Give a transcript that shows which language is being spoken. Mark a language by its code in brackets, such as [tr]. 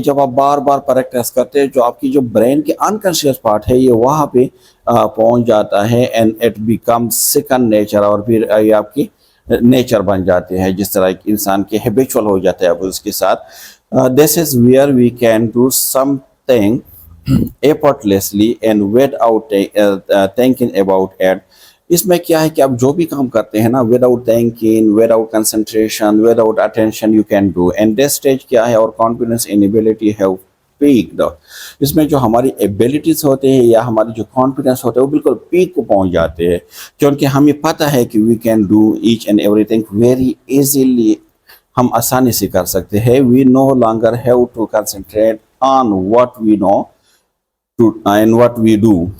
[hi] जब आप बार बार प्रैक्टिस करते हैं, जो आपकी जो ब्रेन के अनकॉन्शियस पार्ट है ये वहाँ पे पहुँच जाता है, [en] and it becomes second nature, [hi] और फिर ये आपकी नेचर बन जाते हैं, जिस तरह इंसान के हैबिचुअल हो जाता है अब उसके साथ। [en] This is where we can do something effortlessly and without thinking about it। [hi] इसमें क्या है कि आप जो भी काम करते हैं ना, [en] without thinking, without concentration, without attention, you can do। and this stage क्या है, और confidence and ability have peaked। [hi] इसमें जो हमारी एबिलिटीज होते हैं या हमारी जो कॉन्फिडेंस होता है वो बिल्कुल पीक को पहुंच जाते हैं, क्योंकि हमें पता है कि [en] we can do each and everything very easily, [hi] हम आसानी से कर सकते हैं। [en] We no longer have to concentrate on what we know and what we do.